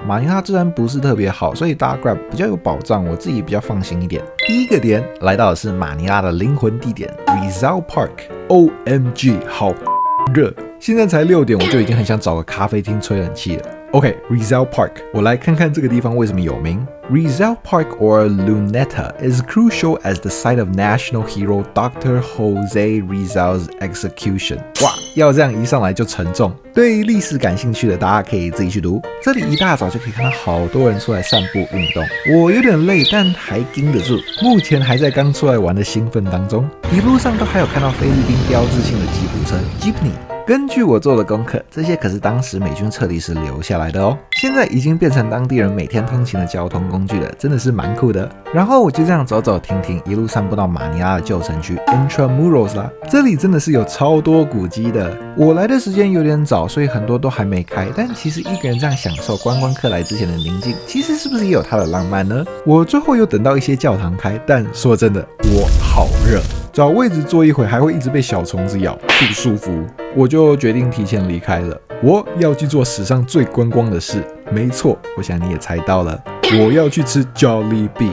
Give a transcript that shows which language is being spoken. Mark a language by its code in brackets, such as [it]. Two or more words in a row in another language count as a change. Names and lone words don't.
[zh] 馬尼拉治安不是特別好，所以搭 Grab 比較有保障，我自己比較放心一點。第一個點來到的是馬尼拉的靈魂地點 Rizal Park。OMG，好熱！現在才6點，我就已經很想找個咖啡廳吹冷氣了。OK，Rizal Park， 我來看看這個地方為什麼有名。 [en] Rizal Park or Luneta is crucial as the site of national hero Dr. Jose Rizal's execution。 [zh] 哇，要這樣一上來就沉重。對歷史感興趣的大家可以自己去讀。這裡一大早就可以看到好多人出來散步運動。我有點累，但還盯得住。目前還在剛出來玩的興奮當中。一路上都還有看到菲律賓標誌性的吉普車 Jeepney。根據我做的功課，這些可是當時美軍撤離時留下來的哦，現在已經變成當地人每天通勤的交通工具了，真的是蠻酷的。然後我就這樣走走停停，一路散步到馬尼拉的舊城區 Intramuros 啦，這裡真的是有超多古蹟的。我來的時間有點早，所以很多都還沒開，但其實一個人這樣享受觀光客來之前的寧靜，其實是不是也有它的浪漫呢？我最後有等到一些教堂開，但說真的，我好熱。找位置坐一會還會一直被小蟲子咬，不舒服，我就決定提前離開了。我要去做史上最觀光的事，沒錯，我想你也猜到了，我要去吃 Jollibee。